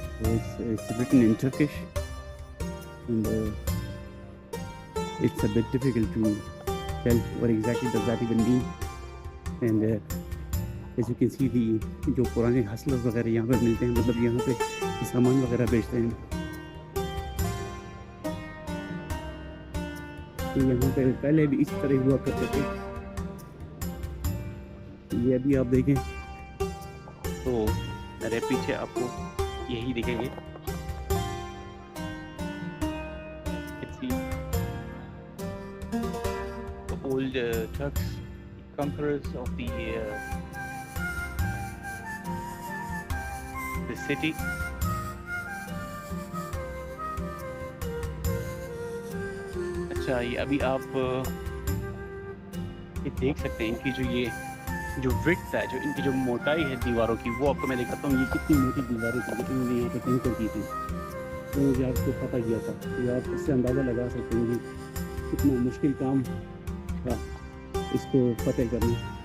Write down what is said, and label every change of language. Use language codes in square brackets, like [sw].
[en] It's written in Turkish and it's a bit difficult to tell what exactly does that even mean. And as you can see, [hi] जो पुराने hustlers वगैरह यहाँ पर मिलते हैं, मतलब यहाँ पे सामान वगैरह बेचते हैं। तो यहाँ पे पहले भी इस तरह हुआ करते थे। ये अभी आप देखें तो मेरे पीछे आपको यही दिखेंगे। [en] Old Turks, conquerors of the city. [hi] अच्छा, ये अभी आप ये देख सकते हैं कि जो विड्थ है, जो इनकी जो मोटाई है दीवारों की, वो आपको मैं दिखाता हूँ। ये कितनी मोटी दीवारें थी लेकिन इन्होंने यहाँ पे कंकर की थी। तो मुझे आपको पता किया था, तो आप इससे अंदाज़ा लगा सकते हैं कि कितना मुश्किल काम था इसको फतेह करना।